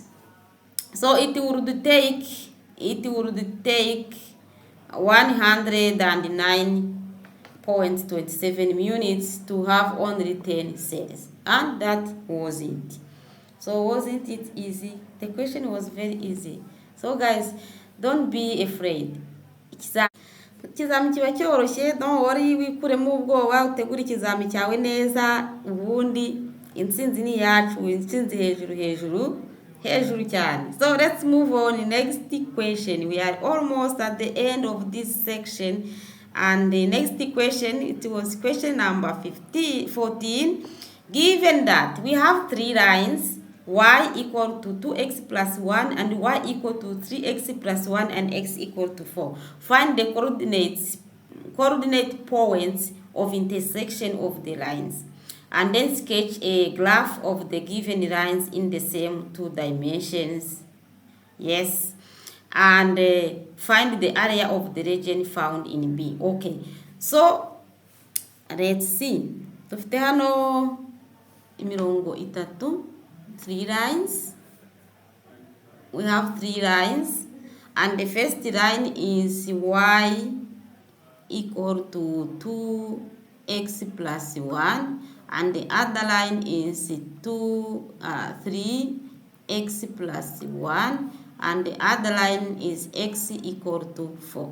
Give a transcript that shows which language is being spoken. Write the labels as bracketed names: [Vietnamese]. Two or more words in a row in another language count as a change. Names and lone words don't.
[English] So it would take 109.27 units to have only 10 cells. And that was it. So wasn't it easy? The question was very easy. So guys, don't be afraid. [Kinyarwanda] Ikizami kiba cyoroshye, [English] don't worry, [Kinyarwanda] wikuremo ubwoba, utegure ikizami cyawe neza, ubundi intsinzi ni yacu, intsinzi hejuru cyane. [English] So let's move on. Next question. We are almost at the end of this section, and the next question, it was question number 14. Given that we have 3 lines, y equal to 2x plus 1 and y equal to 3x plus 1 and x equal to 4. Find the coordinate points of intersection of the lines, and then sketch a graph of the given lines in the same 2 dimensions. Yes. And find the area of the region found in B. Okay. So let's see. [Kinyarwanda] Dufite hano imirongo itatu, 3 lines. [English] We have 3 lines, and the first line is y equal to 2x plus 1, and the other line is 3x plus 1, and the other line is x equal to 4.